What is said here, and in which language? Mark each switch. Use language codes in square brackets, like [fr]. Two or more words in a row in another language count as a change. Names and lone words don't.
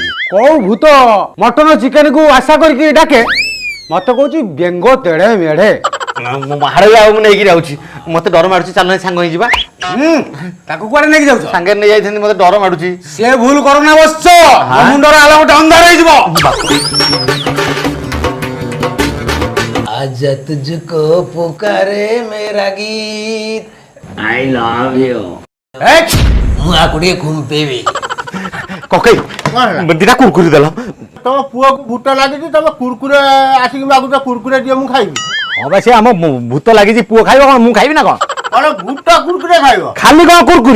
[or] କୋଉ ଭୂତ ମଟନ ଚିକେନ କୁ ଆଶା କରିକି ଡାକେ ମତେ କହୁଛି ବେଙ୍ଗ ତେଢେ ମେଢେ। ହାଡ଼ଗିଳା ମୁଁ ନେଇକି ଯାଉଛି, ମତେ ଡର ମାଡୁଛି, ଚାଲ ସାଙ୍ଗ ହେଇଯିବା। ତାକୁ କୁଆଡେ ନେଇକି ଯାଉଛ? ସାଙ୍ଗରେ ନେଇ ଯାଇଥାନ୍ତି, ମତେ ଡର ମାଡୁଛି। ସେ ଭୁଲ କରୁନା ବସ ମୁଣ୍ଡର ଆଲା ଗୋଟେ ଅନ୍ଧାର ହେଇଯିବ। [hi] आज तुझको पुकारे मेरा गीत [en] I love you [or] ମୁଁ ଆକୁ ଟିକେ ଖୁମ୍ପେଇବି। କକେଇ ଦିଟା କୁରକୁରି ଦେଲ। ତମ ପୁଅକୁ ଭୂତ ଲାଗିଛି, ତମେ କୁରକୁରେ ଆସିକି ମାଗୁଛ କୁରକୁରେ ଦିଅ ମୁଁ ଖାଇବି। ହଁ ବା ସେ ଆମ ଭୂତ ଲାଗିଛି, ପୁଅ ଖାଇବ କ'ଣ ମୁଁ ଖାଇବି ନା କ'ଣ? କଣ ଭୂତ କୁରକୁରେ ଖାଇବ? ଖାଲି କ'ଣ କୁରକୁରି?